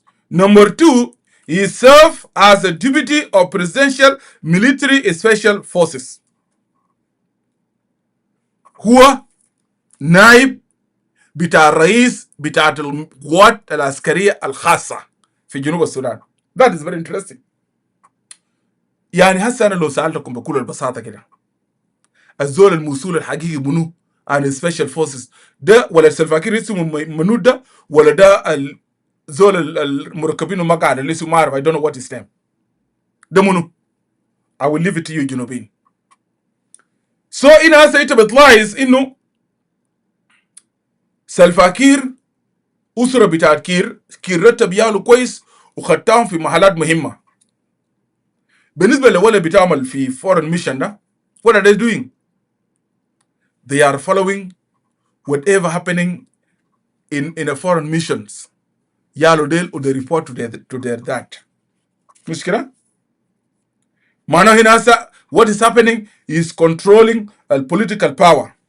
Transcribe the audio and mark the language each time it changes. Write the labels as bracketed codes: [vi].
[en] Number 2, he served as a deputy of presidential military special forces. [ar] هو نائب بتاع الرئيس بتاع القوات العسكرية الخاصة في جنوب السودان. [en] That is very interesting. [ar] يعني هسه أنا لو سألتكم بكل البساطة كده, الزول الموصول الحقيقي منو عن special forces ده, ولا سلفا كير اسمه منو ده, ولا ده الزول المركبين المقعد اللي اسمه ما أعرف, [en] I don't know what his name. [ar] ده منو. [en] I will leave it to you جنوبين. [ar] So هنا هسه أنت بتلاحظ إنه سلفا كير أسرة بتاعت كير رتب ياله كويس وخدتهم في محلات مهمة. بالنسبة لولا بتعمل في foreign mission ده, [en] what are they doing? They are following whatever happening in a foreign missions. [ar] يالو ديل [en] or they report to their dad. [ar] مش كده؟ معناه هنا هسه [en] what is happening is controlling political power.